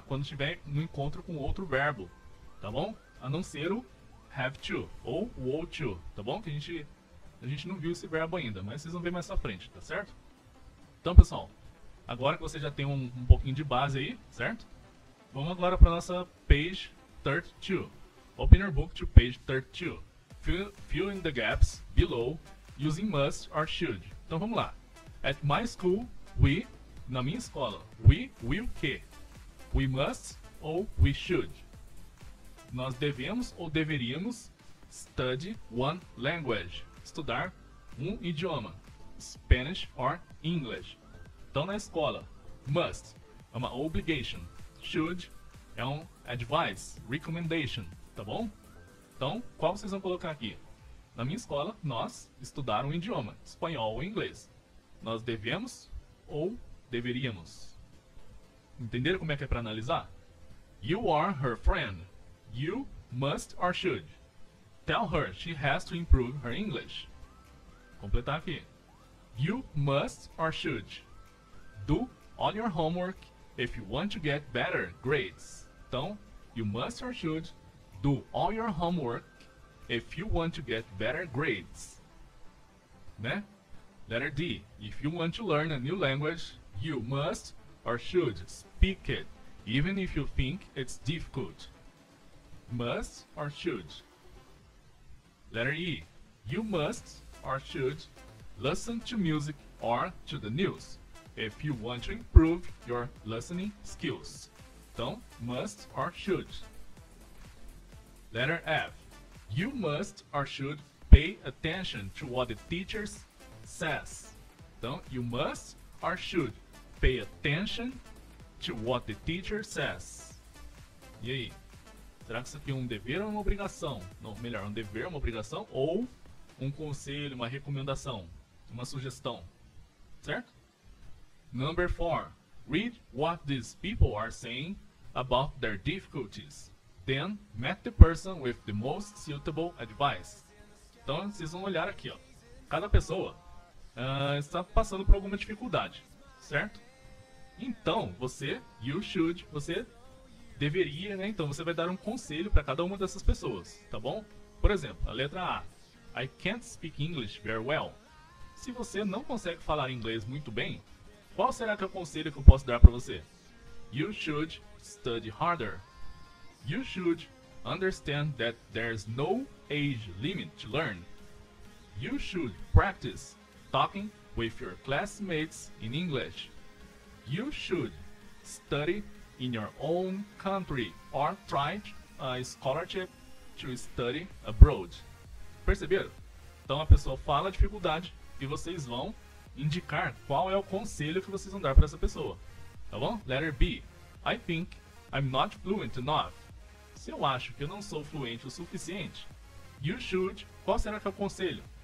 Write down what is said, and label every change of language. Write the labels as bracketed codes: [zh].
[pt] Quando estiver no encontro com outro verbo, tá bom? A não ser o have to ou o ought to, tá bom? Que a gente não viu esse verbo ainda, mas vocês vão ver mais pra frente, tá certo? Então, pessoal, agora que você já tem um pouquinho de base aí, certo? Vamos agora para nossa page 32. [en] Open your book to page 32. Fill in the gaps below using must or should. [pt] Então vamos lá. [en] At my school, [pt] na minha escola, [en] we will [pt] que? [en] We must ou we should? [pt] Nós devemos ou deveríamos study one language. Estudar um idioma. [en] Spanish or English. [pt] Então na escola, must é uma obligation. [en] should [pt] é um [en] advice, recommendation, [pt] tá bom? Então, qual vocês vão colocar aqui? Na minha escola, nós estudaram um idioma, espanhol ou inglês. Nós devemos ou deveríamos? Entenderam como é que é para analisar? [en] You are her friend. You must or should. Tell her she has to improve her English. [pt] Completar aqui. [en] You must or should do all your homework if you want to get better grades. Então, you must or should do all your homework if you want to get better grades. Né? Letter D. If you want to learn a new language, you must or should speak it, even if you think it's difficult. Must or should. Letter E. You must or should listen to music or to the news if you want to improve your listening skills. Então, must or should. Letter F. You must or should pay attention to what the teacher says. Então, you must or should pay attention to what the teacher says. [pt] E aí? Será que isso aqui é um dever ou uma obrigação? Não, melhor, um dever, uma obrigação ou um conselho, uma recomendação, uma sugestão. [en] Certo? Number 4. Read what these people are saying about their difficulties. Then, match the person with the most suitable advice. [pt] Então, vocês vão olhar aqui, ó. Cada pessoa está passando por alguma dificuldade, certo? Então, [en] you should, [pt] você deveria, né? Então, você vai dar um conselho para cada uma dessas pessoas, tá bom? Por exemplo, a letra A. [en] I can't speak English very well. [pt] Se você não consegue falar inglês muito bem, qual será que é o conselho que eu posso dar para você? [en] You should study harder. You should understand that there's no age limit to learn. You should practice talking with your classmates in English. You should study in your own country or try a scholarship to study abroad. [pt] Perceberam? Então a pessoa fala a dificuldade e vocês vão indicar qual é o conselho que vocês vão dar para essa pessoa. Tá bom? [en] Letter B. I think I'm not fluent enough. [pt] Se eu acho que eu não sou fluente o suficiente, [en] you should, [pt] qual será que é o conselho?